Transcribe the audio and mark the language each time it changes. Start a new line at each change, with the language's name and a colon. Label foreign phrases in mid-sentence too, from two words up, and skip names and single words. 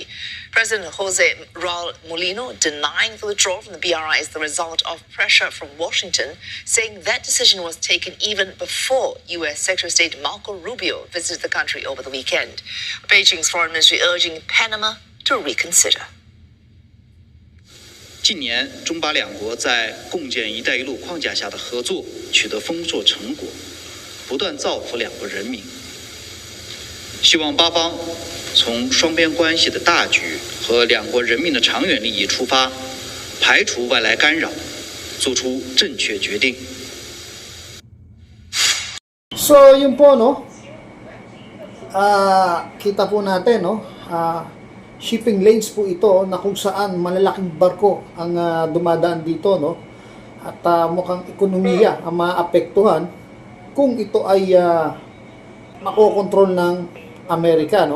English: President Jose Raul Mulino denying the withdrawal from the BRI is the result of pressure from Washington, saying that decision was taken even before U.S. Secretary of State Marco Rubio visited the country over the weekend. Beijing's foreign ministry urging Panama to reconsider.
Chinese: 近年，中巴两国在共建“一带一路”框架下的合作取得丰硕成果，不断造福两国人民。希望八方从双边关系的大局和两国人民的长远利益出发，排除外来干扰，做出正确决定。
Filipino: So, yun po, no? Kita po natin, no?
English: Shipping lanes
Filipino: po ito na kung saan malalaking barko ang dumadaan dito, no? At mukhang ekonomiya ang maapektuhan kung ito ay makokontrol ng Amerika, no?